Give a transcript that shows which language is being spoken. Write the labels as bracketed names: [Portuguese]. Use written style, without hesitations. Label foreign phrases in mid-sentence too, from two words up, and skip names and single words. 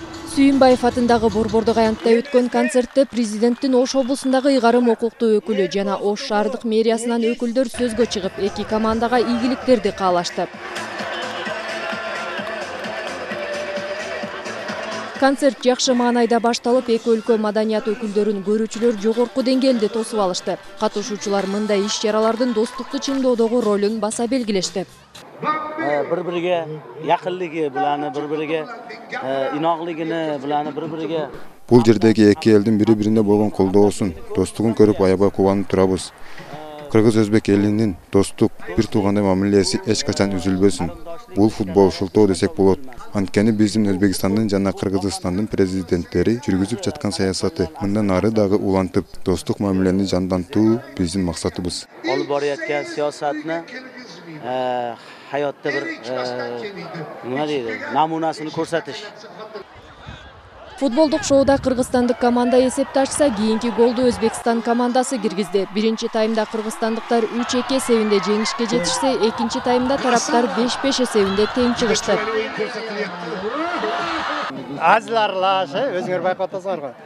[Kyrgyz] Сүйүнбаев атындагы Борбордук аянтта өткөн концертте президенттин Ош облусундагы ыйгарым укуктуу өкүлү жана Ош шаардык мэриясынан өкүлдөр сөзгө чыгып, эки командага ийгиликтерди каалашты. Концерт жакшы маанайда башталып, эки өлкө маданият өкүлдөрүн көрүүчүлөр жогорку деңгээлде тосуп алышты. Катышуучулар мындай иш-чаралардын достукту чыңдоодогу ролун баса белгилешти. [Uzbek] Bir-biriga yaqinligi bilan, bir-biriga inoqligini bilan, bir-biriga [Kyrgyz] Бул жердеги эки элдин бири-бирине болгон колдоосун, достугун көрүп аябай кубанып турабыз. Кыргыз-өзбек элинин достук, бир туугандай мамилеси эч качан үзүлбөсүн. Бул футбол шылтоо десек болот. Анткени биздин Өзбекстандын жана Кыргызстандын президенттери жүргүзүп жаткан саясаты мындан ары дагы улантып, достук мамилени жандантуу биздин максатыбыз. [Uzbek] Olib borayotgan siyosatni hayotda bir nima deydi, namunasini ko'rsatish. [Kyrgyz] Футболдук шоуда кыргызстандык команда эсепти ачса, кийинки голду Өзбекстан командасы киргизди. Биринчи таймда кыргызстандыктар 3-2 эсебинде жеңишке жетишсе, экинчи таймда тараптар 5-5 эсебинде тең чыгышты. Азларлаш, өзүңөр байкап атасыңар го.